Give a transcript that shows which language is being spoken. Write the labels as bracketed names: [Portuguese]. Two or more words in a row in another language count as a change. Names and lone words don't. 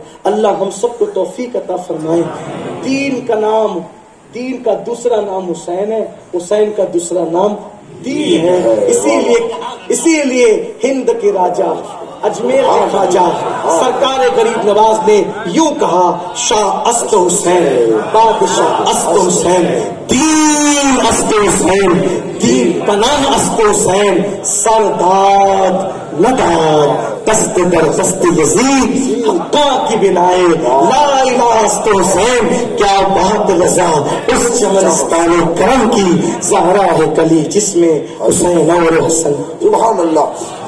[Urdu] اللہ ہم سب کو توفیق عطا فرمائے. دین کا دوسرا نام حسین ہے، حسین کا دوسرا نام دین ہے. اسی لیے ہند کے راجا، اجمیر کے خواجہ سرکار غریب نواز نے یوں کہا، [Persian] شاہ است حسین، بادشاہ است حسین، دین است حسین، دین پناہ است حسین، سرداد نداد دست در دست یزید حقا کی بنائے، لا الہ است حسین. [Urdu] کیا بات رضا اس چمنستان کرم کی، زہرا ہے کلی جس میں حسین اور حسن. [Arabic] سبحان اللہ.